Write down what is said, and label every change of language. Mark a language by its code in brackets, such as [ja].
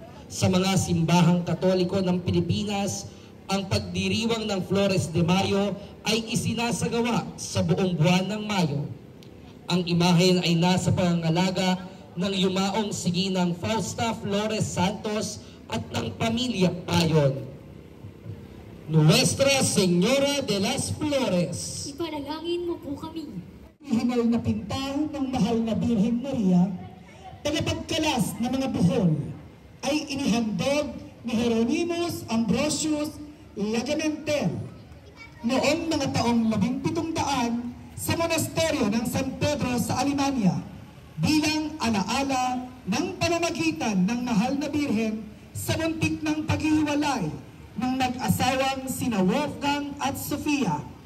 [tl] Sa mga simbahang Katoliko ng Pilipinas, ang pagdiriwang ng Flores de Mayo ay isinasagawa sa buong buwan ng Mayo. Ang imahen ay nasa pangangalaga ng yumaong si Ginang Fausta Flores Santos at ng pamilya Payon. [es] Nuestra Señora de las Flores, [tl] Ipanalangin mo po kami. Hinal na pinta ng mahal na Birhen Maria, tagapagkalas ng mga buhol, ay inihandog ni Hieronymus Ambrosius Lagamentel noong mga taong 1700 sa monasteryo ng San Pedro sa Alemania bilang alaala ng panamagitan ng mahal na Birhen sa muntik ng paghihiwalay ng nag-asawang sina Wolfgang at Sofia.